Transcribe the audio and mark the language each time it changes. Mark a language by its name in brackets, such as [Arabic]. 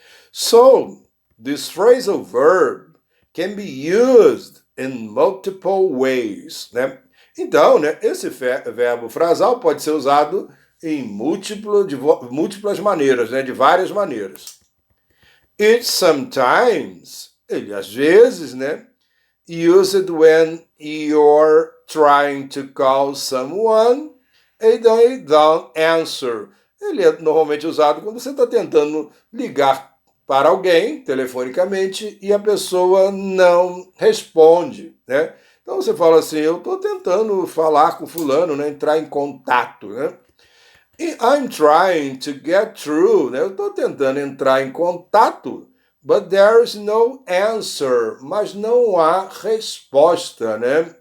[English] So, this phrasal verb can be used in multiple ways, né? [Portuguese] Então, né, esse verbo frasal pode ser usado em múltiplas maneiras, né, de várias maneiras. [English] It sometimes, [Portuguese] ele às vezes, né, [English] used when you're trying to call someone and they don't answer. [Portuguese] Ele é normalmente usado quando você está tentando ligar para alguém, telefonicamente, e a pessoa não responde, né? Então você fala assim, eu estou tentando falar com fulano, né? Entrar em contato, né? E [English] I'm trying to get through, [Portuguese] né? Eu estou tentando entrar em contato, [English] but there's no answer, [Portuguese] mas não há resposta, né?